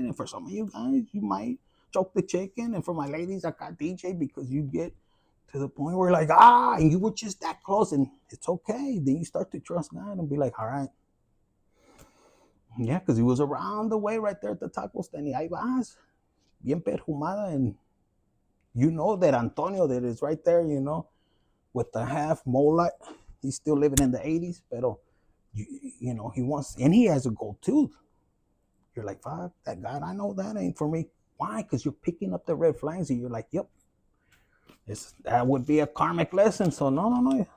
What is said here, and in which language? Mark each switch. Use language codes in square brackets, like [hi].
[en] And for some of you guys, you might choke the chicken. And for my ladies, I got DJ, because you get to the point where like, and you were just that close, and it's okay. Then you start to trust God and be like, all right. Yeah, because he was around the way right there at the taco stand. [es] Y ahí vas, bien perjumada. [en] And you know that Antonio that is right there, with the half mullet. He's still living in the 80s, [es] pero [en] he wants, and he has a gold tooth. You're like, fuck, that God, I know that ain't for me. Why? Because you're picking up the red flags, and you're like, yep, that would be a karmic lesson. So no.